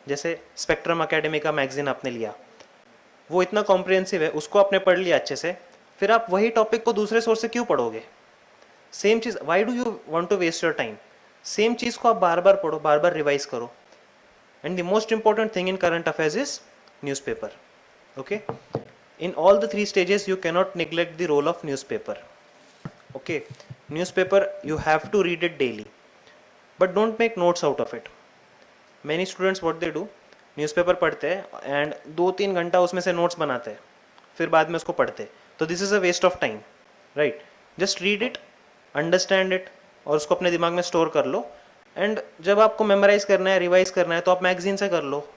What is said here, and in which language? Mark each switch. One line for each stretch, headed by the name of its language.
Hindi: जैसे spectrum academy का magazine आपने लिया, वो इतना कॉम्प्रिहेंसिव है, उसको आपने पढ़ लिया अच्छे से, फिर आप वही टॉपिक को दूसरे सोर्स से क्यों पढ़ोगे? Same cheese,
English: Why do you want to waste your time?
Hindi: Same चीज़ को आप बार बार पढ़ो, बार बार रिवाइज करो।
English: And the most important thing in current affairs is newspaper, okay. In all the 3 stages you cannot neglect the role of newspaper, okay। Newspaper you have to read it daily, but don't make notes out of it। Many students what they do,
Hindi: newspaper पढ़ते हैं and 2-3 घंटा उसमें से notes बनाते हैं, फिर बाद में उसको पढ़ते हैं।
English: तो this is a waste of time, right. Just read it, understand it,
Hindi: और उसको अपने दिमाग में स्टोर कर लो। एंड जब आपको मेमोराइज करना है, रिवाइज करना है, तो आप मैगजीन से कर लो।